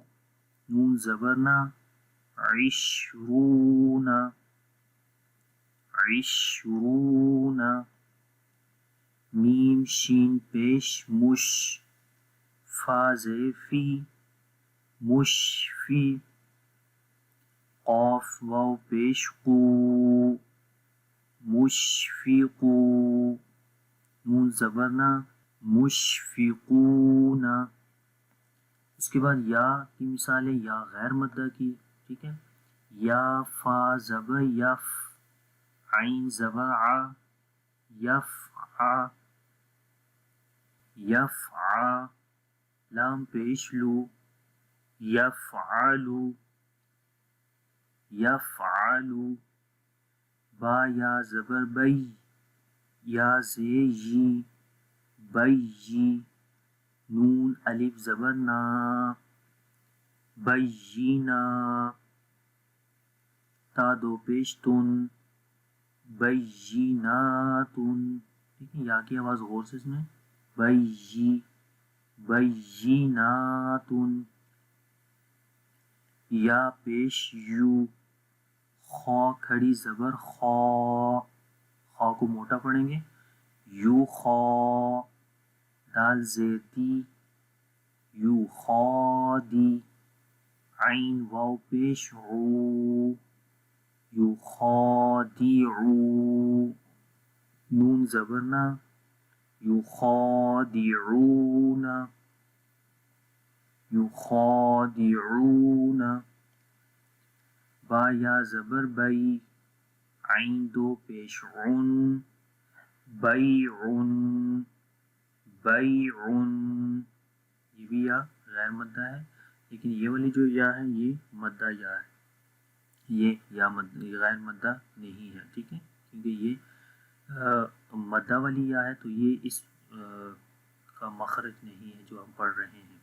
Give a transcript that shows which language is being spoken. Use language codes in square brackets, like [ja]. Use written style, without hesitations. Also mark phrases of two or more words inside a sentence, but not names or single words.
[ur] نون زبر نا، عشرون، عشرون. میم شین پیش مش، فا زیر فی، مشفی. قاف واو پیش قو، مشفقو. نون زبر نا، مشفقون. اس کے بعد یا کی مثال ہے، یا غیر مدہ کی، ٹھیک ہے. یا فا زبر یف، عین زبر ع، یفع، یفع. لام پیش لو، یفعلو، یفعلو. با یا زبر بی، یا زیر یی، بیی. نون الف زبر نا، بیینا. تا دو پیش تن، بییناتن. ٹھیک ہے، یا کی آواز غور سے سنیں، بیی، بییناتن. یا پیش یو، خا کھڑی زبر خا، خا کو موٹا پڑھیں گے، یو خا. دال زیر دی، یو خا دی. عین واو پیش عو، یو خا دی عو. نون زبر نا، یو خا دی عون، یو خا دی عون. با یا زبر بی، عین دو پیش عن، بیعن، بیعن. یہ بھی یا غیر مدہ ہے، لیکن یہ والی جو یا ہے یہ مدہ یا ہے، یہ یا غیر مدہ نہیں ہے، ٹھیک ہے. کیونکہ یہ مدہ والی یا ہے تو یہ اس کا مخرج نہیں ہے جو ہم پڑھ رہے ہیں.